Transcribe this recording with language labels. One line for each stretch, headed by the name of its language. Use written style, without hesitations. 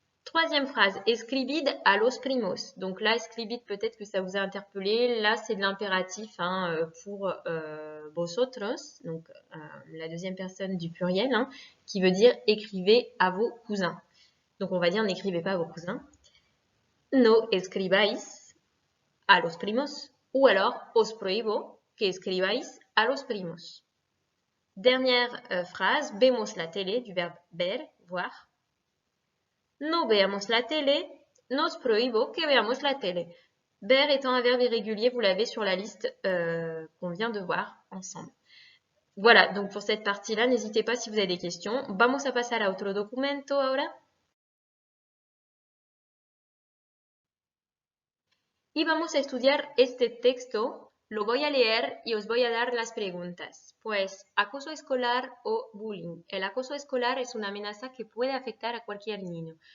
French: Troisième phrase,
Spanish: escribid a los primos.
French: Donc là, escribid, peut-être que ça vous a interpellé. Là, c'est de l'impératif pour vosotros, donc la deuxième personne du pluriel, hein, qui veut dire écrivez à vos cousins. Donc on va dire n'écrivez pas à vos cousins.
Spanish: No escribáis a los primos.
French: Ou alors
Spanish: os prohibo que escribáis a los primos.
French: Dernière phrase,
Spanish: vemos la télé,
French: du verbe ver, voir.
Spanish: No veamos la télé, nos prohibo que veamos la télé.
French: Ver étant un verbe irrégulier, vous l'avez sur la liste qu'on vient de voir ensemble. Voilà, donc pour cette partie-là, n'hésitez pas si vous avez des questions.
Spanish: Vamos a pasar a otro documento ahora. Y vamos a estudiar este texto, lo voy a leer y os voy a dar las preguntas. Pues, acoso escolar o bullying. El acoso escolar es una amenaza que puede afectar a cualquier niño.